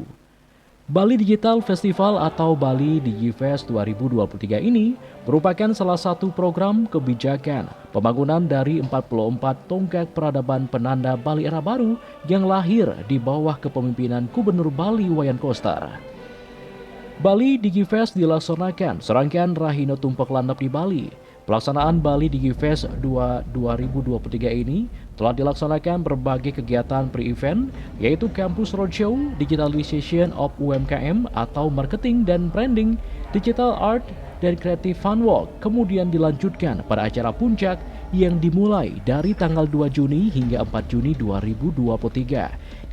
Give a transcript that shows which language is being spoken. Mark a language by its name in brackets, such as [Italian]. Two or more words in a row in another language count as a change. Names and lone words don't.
[Indonesian] Bali Digital Festival atau Bali DigiFest 2023 ini merupakan salah satu program kebijakan pembangunan dari 44 tonggak peradaban penanda Bali era baru yang lahir di bawah kepemimpinan Gubernur Bali Wayan Koster. Bali DigiFest dilaksanakan serangkaian Rahino Tumpak Landap di Bali. Pelaksanaan Bali DigiFest 2 2023 ini telah dilaksanakan berbagai kegiatan pre-event, yaitu Campus Roadshow, Digitalization of UMKM atau Marketing dan Branding, Digital Art, dan Creative Fun Walk, kemudian dilanjutkan pada acara puncak yang dimulai dari tanggal 2 Juni hingga 4 Juni 2023.